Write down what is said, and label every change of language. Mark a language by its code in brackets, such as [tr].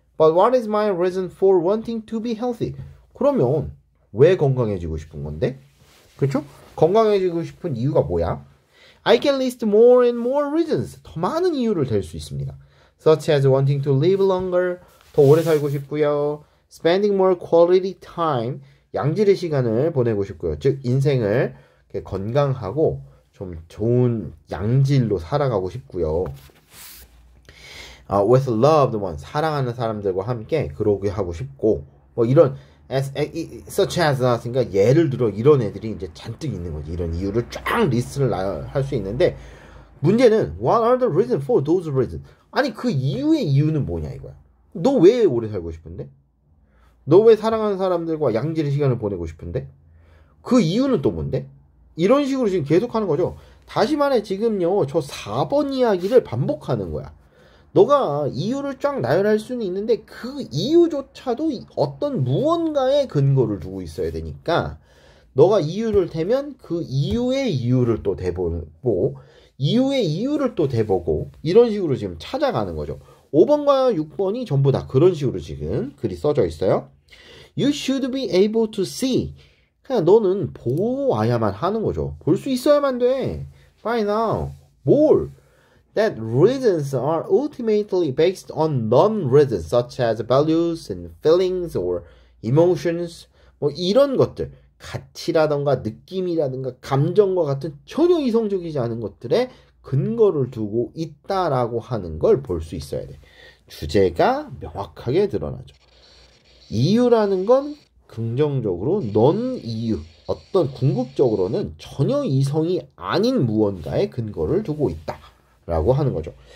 [en] But what is my reason for wanting to be healthy? [ko] 그러면 왜 건강해지고 싶은 건데? 그렇죠? 건강해지고 싶은 이유가 뭐야? [en] I can list more and more reasons. [ko] 더 많은 이유를 댈 수 있습니다. [en] Such as wanting to live longer. [ko] 더 오래 살고 싶고요. [en] Spending more quality time. [ko] 양질의 시간을 보내고 싶고요. 즉 인생을 건강하고 좀 좋은 양질로 살아가고 싶고요. [en] With loved ones. [ko] 사랑하는 사람들과 함께 그러게 하고 싶고 뭐 이런 such as 그러니까 예를 들어 이런 애들이 이제 잔뜩 있는 거지. 이런 이유를 쫙 리스트를 할 수 있는데 문제는 [en] what are the reasons for those reasons? [ko] 아니 그 이유의 이유는 뭐냐 이거야. 너 왜 오래 살고 싶은데? 너 왜 사랑하는 사람들과 양질의 시간을 보내고 싶은데? 그 이유는 또 뭔데? 이런 식으로 지금 계속 하는 거죠. 다시 말해 지금요 저 4번 이야기를 반복하는 거야. 너가 이유를 쫙 나열할 수는 있는데 그 이유조차도 어떤 무언가에 근거를 두고 있어야 되니까 너가 이유를 대면 그 이유의 이유를 또 대보고 이유의 이유를 또 대보고 이런 식으로 지금 찾아가는 거죠. 5번과 6번이 전부 다 그런 식으로 지금 글이 써져 있어요. [en] You should be able to see. [ko] 그냥 너는 보고 와야만 하는 거죠. 볼 수 있어야만 돼. [en] By now. [ko] 뭘? [en] That reasons are ultimately based on non-reasons such as values and feelings or emotions. [ko] 뭐 이런 것들. 가치라던가 느낌이라든가 감정과 같은 전혀 이성적이지 않은 것들에 근거를 두고 있다라고 하는 걸 볼 수 있어야 돼. 주제가 명확하게 드러나죠. 이유라는 건 긍정적으로 넌 이유, 어떤 궁극적으로는 전혀 이성이 아닌 무언가에 근거를 두고 있다라고 하는 거죠.